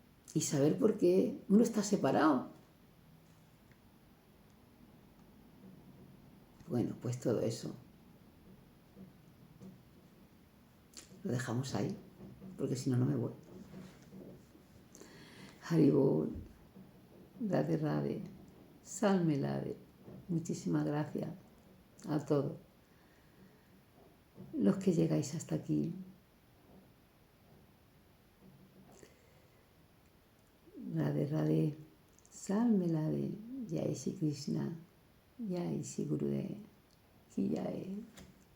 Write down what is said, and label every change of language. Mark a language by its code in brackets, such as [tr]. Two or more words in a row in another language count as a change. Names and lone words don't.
[es] y saber por qué uno está separado. Bueno, pues todo eso lo dejamos ahí, porque si no, no me voy. [hi] हरिबोल, राधे राधे, साल्मे लादे. [es] Muchísimas gracias a todos los que llegáis hasta aquí. [hi] राधे राधे, साल्मे लादे, जय श्री कृष्ण, जय श्री गुरुदेव, की जय.